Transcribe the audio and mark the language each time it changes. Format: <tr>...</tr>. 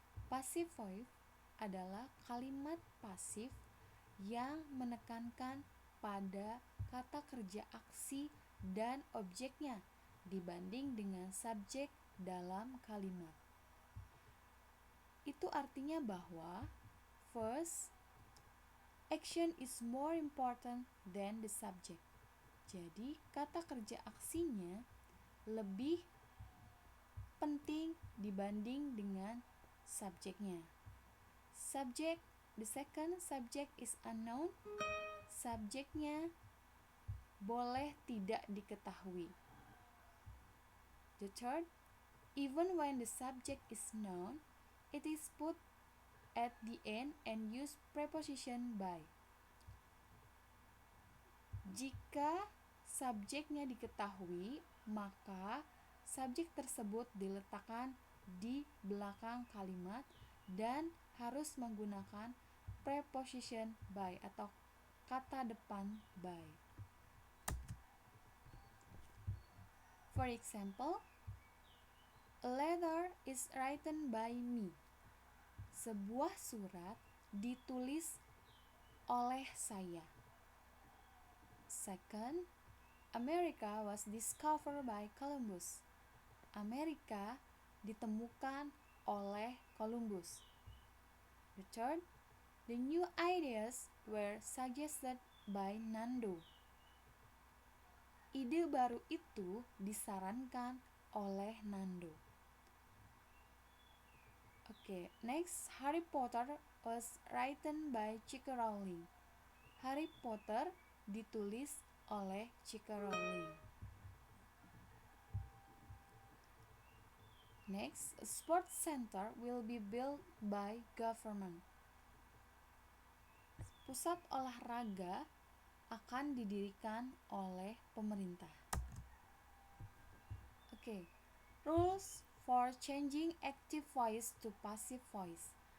<id>Passive voice adalah kalimat pasif yang menekankan pada kata kerja aksi dan objeknya dibanding dengan subjek dalam kalimat. Itu artinya bahwa</id> <en>first, action is more important than the subject.</en> <id>Jadi, kata kerja aksinya lebih penting dibanding dengan subjeknya.</id> <en>Subject, the second subject is unknown.</en> <id>Subjeknya boleh tidak diketahui.</id> <en>The third, even when the subject is known, it is put at the end and use preposition by.</en> <id>Jika subjeknya diketahui, maka subjek tersebut diletakkan di belakang kalimat dan harus menggunakan preposition by atau kata depan by.</id> <en>For example, a letter is written by me.</en> <id>Sebuah surat ditulis oleh saya.</id> <en>Second, America was discovered by Columbus.</en> <id>Amerika ditemukan oleh Columbus.</id> <en>The third, the new ideas were suggested by Nando.</en> <id>Ide baru itu disarankan oleh Nando.</id> <en>Okay, next, Harry Potter was written by J.K. Rowling.</en> <id>Harry Potter ditulis oleh J.K. Rowling.</id> <en>Next, a sports center will be built by government.</en> <id>Pusat olahraga akan didirikan oleh pemerintah.</id> <en>Okay, rules for changing active voice to passive voice.</en>